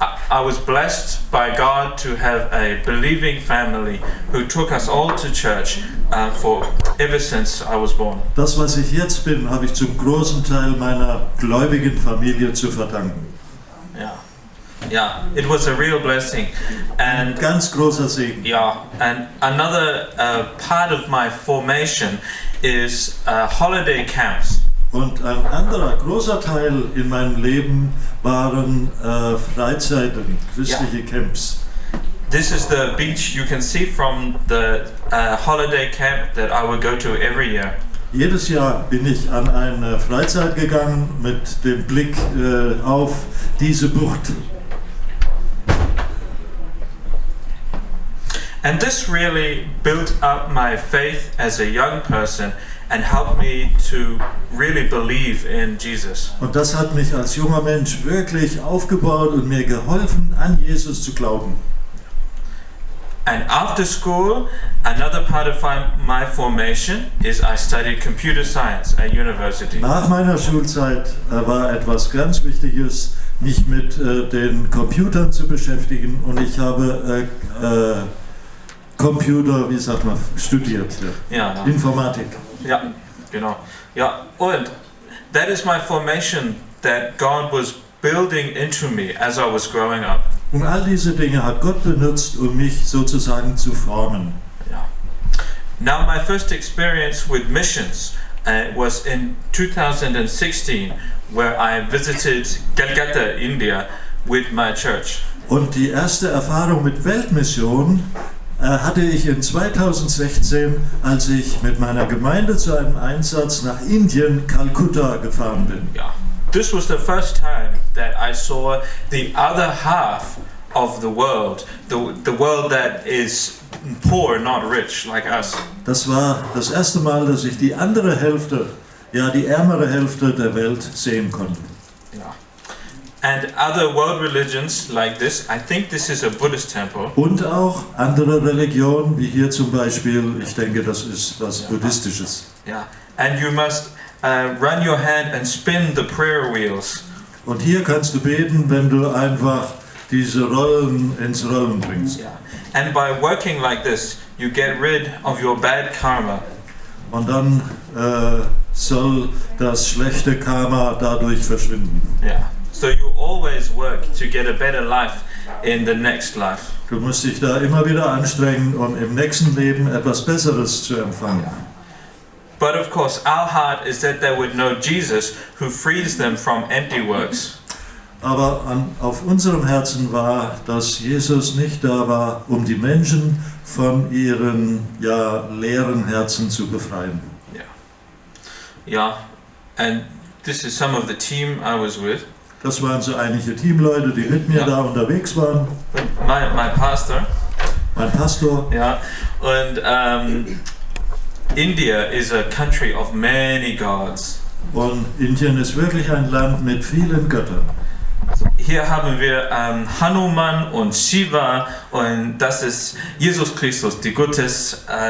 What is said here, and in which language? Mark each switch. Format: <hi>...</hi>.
<en>I was blessed by God to have a believing family who took us all to church for ever since I was born.</en> <de>Das, was ich jetzt bin, habe ich zum großen Teil meiner gläubigen Familie zu verdanken.</de> <en>Yeah, it was a real blessing. And</en> <de>Ganz großer Segen.</de> <en>yeah, and another part of my formation is holiday camps.</en> <de>Und ein anderer großer Teil in meinem Leben waren Freizeiten, christliche Camps.</de> <en>This is the beach you can see from the holiday camp that I would go to every year.</en> <de>Jedes Jahr bin ich an eine Freizeit gegangen mit dem Blick auf diese Bucht.</de> <en>And this really built up my faith as a young person and helped me to really believe in Jesus.</en> <de>Und das hat mich als junger Mensch wirklich aufgebaut und mir geholfen, an Jesus zu glauben.</de> <en>And after school, another part of my formation is I studied computer science at university.</en> <de>Nach meiner Schulzeit war etwas ganz Wichtiges, mich mit den Computern zu beschäftigen und ich habe Computer, wie sagt man, studiert. Ja. Informatik. Ja, genau. Ja, und</de> <en>that is my formation that God was building into me as I was growing up.</en> <de>Und all diese Dinge hat Gott benutzt, um mich sozusagen zu formen.</de> <en>Yeah. Now my first experience with missions was in 2016, where I visited Calcutta, India, with my church.</en> <de>Und die erste Erfahrung mit Weltmission hatte ich in 2016, als ich mit meiner Gemeinde zu einem Einsatz nach Indien, Kalkutta, gefahren bin.</de> <en>Yeah. This was the first time that I saw the other half of the world world that is poor, not rich, like us.</en> <de>Das war das erste Mal, dass ich die andere Hälfte, ja die ärmere Hälfte der Welt sehen konnte.</de> <en>Yeah. And other world religions like this, I think this is a Buddhist temple.</en> <de>Und auch andere Religionen, wie hier zum Beispiel, ich denke, das ist was Buddhistisches.</de> <en>Yeah. And you must run your hand and spin the prayer wheels.</en> <de>Und hier kannst du beten, wenn du einfach diese Rollen ins Rollen bringst.</de> <en>Yeah. And by working like this, you get rid of your bad karma.</en> <de>Und dann soll das schlechte Karma dadurch verschwinden.</de> <en>Yeah. So you always work to get a better life in the next life.</en> <de>Du musst dich da immer wieder anstrengen, um im nächsten Leben etwas Besseres zu empfangen.</de> <en>But of course, our heart is that they would know Jesus, who frees them from empty works.</en> <de>Aber auf unserem Herzen war, dass Jesus nicht da war, um die Menschen von ihren leeren Herzen zu befreien.</de> <en>Yeah. And this is some of the team I was with.</en> <de>Das waren so einige Teamleute, die mit mir da unterwegs waren.</de> <en>My pastor.</en> <de>Mein Pastor. Ja. Und</de> <en>India is a country of many gods.</en> <de>Und Indien ist wirklich ein Land mit vielen Göttern. Hier haben wir Hanuman und Shiva und das ist Jesus Christus, die Gottes.</de>